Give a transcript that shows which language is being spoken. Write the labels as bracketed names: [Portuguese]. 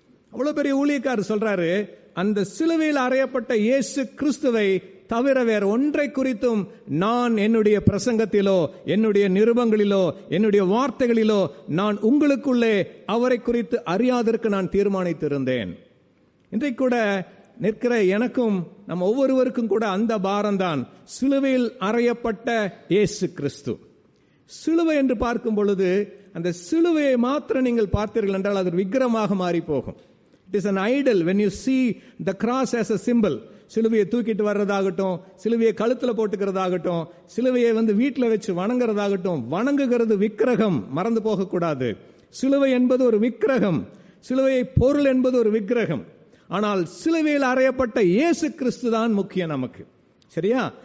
[Tamil] அவ்வளவு பெரிய ஊழியக்காரர் சொல்றாரு, அந்த சிலுவையில் அறையப்பட்ட இயேசு கிறிஸ்துவை தவிர வேற ஒன்றை குறித்தும் நான் என்னுடைய பிரசங்கத்திலோ என்னுடைய நிருபங்களிலோ என்னுடைய வார்த்தைகளிலோ நான் உங்களுக்குள்ளே அவரை குறித்து அறியாதற்கு நான் தீர்மானித்திருந்தேன். இன்றைக்கு கூட நிற்கிற எனக்கும் நம்ம ஒவ்வொருவருக்கும் கூட அந்த பாரம்தான், சிலுவையில் அறையப்பட்ட இயேசு கிறிஸ்து. சிலுவை என்று பார்க்கும் பொழுது அந்த சிலுவையை மாத்திரம் நீங்கள் பார்த்தீர்கள் என்றால் அது விக்கிரமாக மாறி போகும். [English] It is an idol when you see the cross as a symbol. [Tamil] சிலுவையை தூக்கிட்டு வர்றதாகட்டும், சிலுவையை கழுத்துல போட்டுக்கிறதாகட்டும், சிலுவையை வீட்டில் வச்சு வணங்குறதாகட்டும், வணங்குகிறது விக்கிரகம், மறந்து போக கூடாது. சிலுவை என்பது ஒரு விக்கிரகம், சிலுவை பொருள் என்பது ஒரு விக்கிரகம். ஆனால் சிலுவையில் அறையப்பட்ட இயேசு கிறிஸ்து தான் முக்கியம் நமக்கு. சரியா?